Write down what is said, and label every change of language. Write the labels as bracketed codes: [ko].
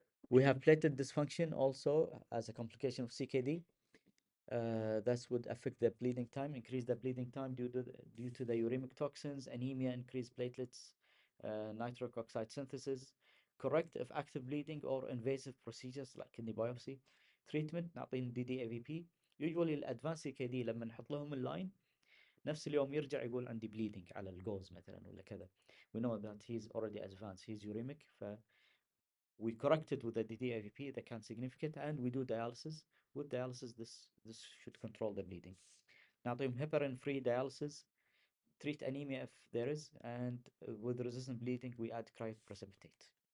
[en] We have platelet dysfunction also as a complication of CKD. That would affect the bleeding time, increase the bleeding time due to the uremic toxins, anemia, increased platelets, nitric oxide synthesis. Correct if active bleeding or invasive procedures like kidney biopsy. [ar] Treatment نعطيهم دي دي اي في بي. usually الادفانس سي كي دي لما نحط لهم اللاين نفس اليوم يرجع يقول عندي bleeding على الجوز مثلا ولا كذا. [en] We know that he's already advanced, he's uremic, we correct it with the DDAVP that can significant, and we do dialysis. With dialysis, this should control the bleeding. نعطيهم heparin free dialysis, treat anemia if there is, and with resistant bleeding we add cryoprecipitate.